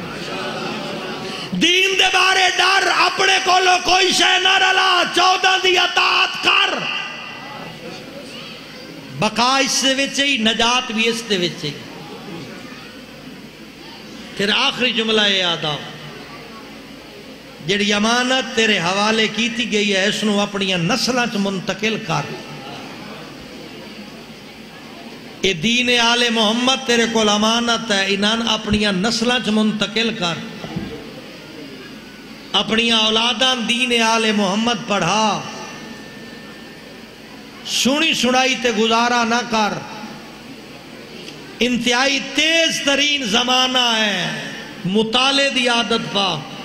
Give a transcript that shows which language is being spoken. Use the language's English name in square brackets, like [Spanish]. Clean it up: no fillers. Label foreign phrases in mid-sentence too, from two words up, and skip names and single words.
[Punjabi] دین دے بارے ڈر اپنے کولو کوئی شے نہ رلا 14 دی اطاعت کر بقا اس سے وچے نجات بھی اس دے وچے پھر آخری جملہ یاد آؤ جڑی امانت تیرے حوالے کیتی گئی ہے اس نو اپنی نسلاں چ منتقل کر اے دین آل محمد تیرے کول امانت ہے انہاں اپنی نسلاں چ منتقل کر اپنی اولاداں دین آل محمد پڑھا سنی سنائی تے گزارا نہ کر انتہائی تیز ترین زمانہ ہے مطالعے دی عادت پا